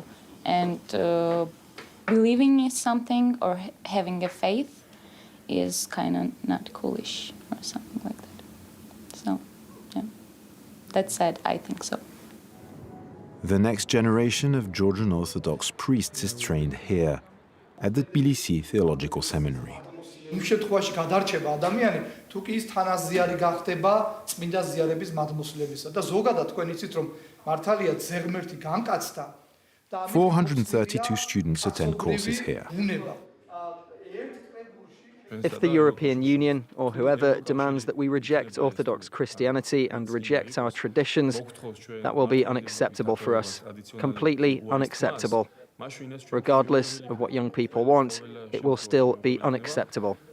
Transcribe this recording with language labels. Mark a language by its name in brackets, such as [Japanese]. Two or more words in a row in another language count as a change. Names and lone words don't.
[English] And believing in something or having a faith is kind of not coolish or something like that. So, yeah, that said, I think so. The next generation of Georgian Orthodox priests is trained here, at the Tbilisi Theological Seminary. [Georgian] იმ შემთხვევაში გადარჩება ადამიანი თუ კი ის თანაზიარი გახდება წმინდა ზიარების მადმოსვლებისა და ზოგადად თქვენ იცით რომ მართალია ზეღმერთი განკაცდა [English] 432 students attend courses here. If the European Union or whoever demands that we reject Orthodox Christianity and reject our traditions, that will be unacceptable for us. Completely unacceptable. Regardless of what young people want, it will still be unacceptable.